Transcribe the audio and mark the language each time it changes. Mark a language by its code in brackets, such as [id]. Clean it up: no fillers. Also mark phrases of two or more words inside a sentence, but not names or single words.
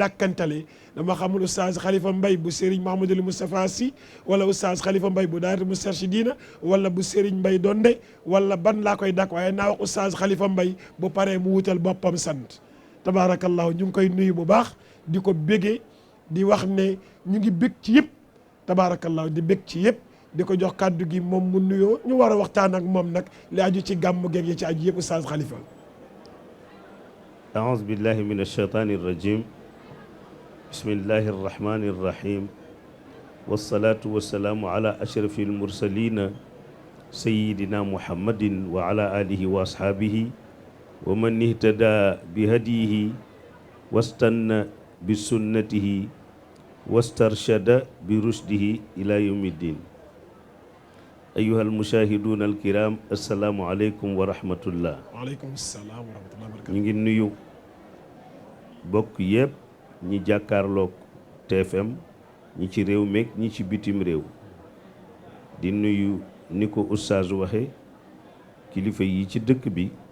[wo] dàkkantale dama xamul Oustaz Khalifa Mbaye bu Serigne Mouhamadou Moustapha Sy wala Oustaz Khalifa Mbaye bu Daayira Moustarchidina wala bu Serigne Mbaye Donde wala ban laa koy dàkk waaye naa wax Oustaz Khalifa Mbaye bu paree mu wutal boppam sant tabaarakallahu ñu ngi koy nuyu bu baax di ko bégee di wax ne ñu ngi bég ci yëpp tabaarakallahu di bég ci yëpp di ko jox kàddu gi moom mu nuyoo ñu war a waxtaan ak moom nag li aju ci gàmmu geeg yi ci aju yëpp Oustaz Khalifa. [ar] أعوذ بالله من الشيطان الرجيم بسم الله الرحمن الرحيم والصلاة والسلام على أشرف المرسلين سيدنا محمد وعلى آله وأصحابه ومن اهتدى بهديه واستنى بسنته واسترشد برشده إلى يوم الدين أيها المشاهدون الكرام السلام عليكم ورحمة الله. وعليكم السلام ورحمة الله وبركاته. [wo] ñu ngi nuyu bokk yëpp ñi jàkkaarloog TFM ñi ci réew meeg ñi ci bitim réew di nuyu ni ko oustaz waxe kilifa yi ci dëkk bi